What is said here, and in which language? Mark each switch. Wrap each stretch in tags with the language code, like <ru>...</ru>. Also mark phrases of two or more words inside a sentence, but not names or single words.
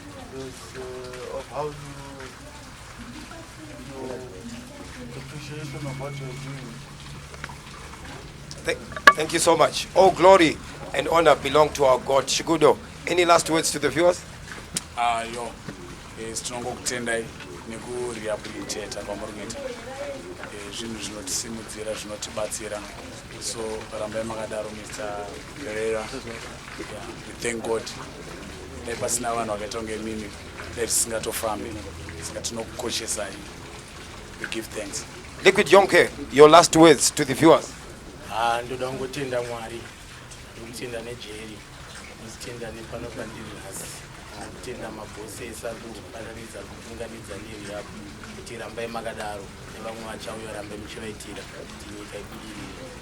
<en>Because, uh, of how you, your appreciation of what you're doing. Th-, thank you so much. All glory and honor belong to our God. Shigudo, any last words to the viewers? Ah, yo.</en> <sn>Eh, tinongokutendai nekurehabilitata kwamuri kuita. Eh, zvinhu zvinotisimudzira, zvinotibatsira. So, rambai makadaro,</sn> <en>Mister Pereira. Yeah, we thank God.</en> <sn>Dai pasina vanhu vakaita kunge mimi, dai tisingatofambi. Saka tinokukoshesai.</sn> <en>We give thanks. Liquid Yonke, your last words to the viewers.</en> <sn>Ah, ndoda kungotenda Mwari, ndokutenda neJerry. Muzitenda nepano pandiri nhasi. Kutenda mabhosi ese ari kutiparadza, kuunganidza nevi yapo. Kuti rambai makadaro, nevamwe vachauya rambai muchivaitira kuti nyika ibudirire.</sn>